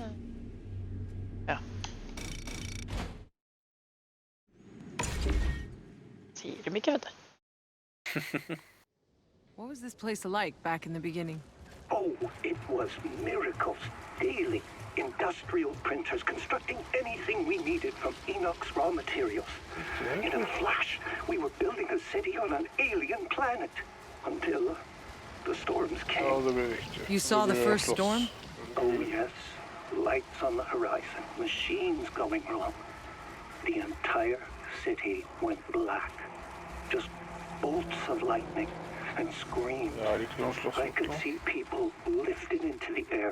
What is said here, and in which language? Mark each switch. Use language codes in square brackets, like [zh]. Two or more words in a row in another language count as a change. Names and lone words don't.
[no] Ja. Sier de ikke, vet du. [en] What was this place like back in the beginning? Oh, it was miracles daily. Industrial printers constructing anything we needed from Enoch's raw materials. In a flash, we were building a city on an alien planet. Until the storms came. [no] Ja, det blir viktig. [en] You saw the first storm? Oh, yes. Lights on the horizon. Machines going wrong. The entire city went black. Just bolts of lightning and screams. I could see people lifted into the air.